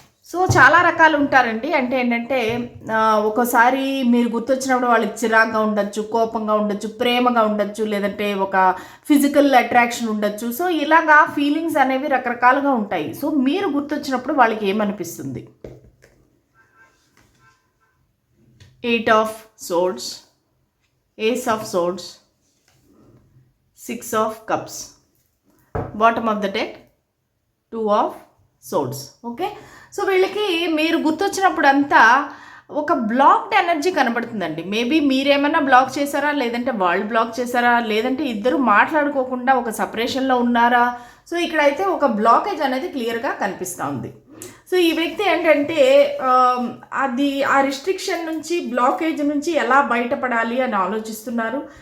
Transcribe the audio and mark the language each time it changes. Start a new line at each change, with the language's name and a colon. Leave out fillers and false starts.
Telugu: So చాలా రకాలు ఉంటారండి. అంటే ఏంటంటే ఒకసారి మీరు గుర్తొచ్చినప్పుడు వాళ్ళకి చిరాగ్గా ఉండొచ్చు, కోపంగా ఉండొచ్చు, ప్రేమగా ఉండొచ్చు, లేదంటే ఒక ఫిజికల్ అట్రాక్షన్ ఉండొచ్చు. సో ఇలాగా ఫీలింగ్స్ అనేవి రకరకాలుగా ఉంటాయి. సో మీరు గుర్తొచ్చినప్పుడు వాళ్ళకి ఏమనిపిస్తుంది?
English: 8 of swords, Ace of swords, 6 of cups, bottom of the deck, 2 of swords.
Telugu: Okay, so వీళ్ళకి మీరు గుర్తొచ్చినప్పుడు అంతా ఒక బ్లాక్డ్ ఎనర్జీ కనబడుతుందండి. మేబీ మీరేమైనా బ్లాక్ చేశారా, లేదంటే వాళ్ళు బ్లాక్ చేశారా, లేదంటే ఇద్దరు మాట్లాడుకోకుండా ఒక సపరేషన్లో ఉన్నారా? సో ఇక్కడైతే ఒక బ్లాకేజ్ అనేది క్లియర్గా కనిపిస్తూ ఉంది. సో ఈ వ్యక్తి ఏంటంటే అది ఆ రిస్ట్రిక్షన్ నుంచి, బ్లాకేజ్ నుంచి ఎలా బయటపడాలి అని ఆలోచిస్తున్నారు.